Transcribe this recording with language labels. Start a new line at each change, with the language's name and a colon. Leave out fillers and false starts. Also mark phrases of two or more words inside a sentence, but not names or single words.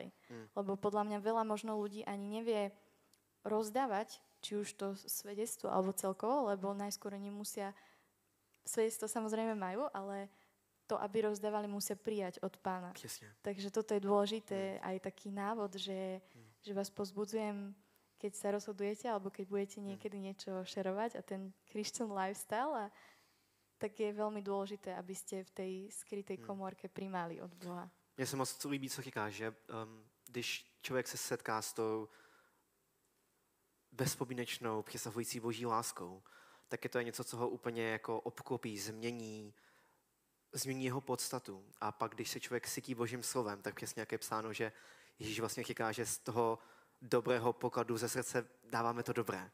Slovak: Lebo podľa mňa veľa možno ľudí ani nevie rozdávať, či už to svedectvo alebo celkovo, lebo najskôr oni musia, svedectvo samozrejme majú, ale to, aby rozdávali, musia prijať od Pána. Jasne. Takže toto je dôležité, aj taký návod, že vás pozbudzujem, keď sa rozhodujete, alebo keď budete niekedy niečo šerovať a ten
English: Christian lifestyle,
Slovak: tak je veľmi dôležité, aby ste v tej skrytej komórke primali od Boha.
Czech: Mně se moc líbí, co říkáš, že když člověk se setká s tou bezpodmínečnou, přesahující boží láskou, tak je to něco, co ho úplně jako obklopí, změní jeho podstatu. A pak, když se člověk sytí božím slovem, tak přesně jak je psáno, že Ježíš vlastně říká, že z toho dobrého pokladu ze srdce dáváme to dobré.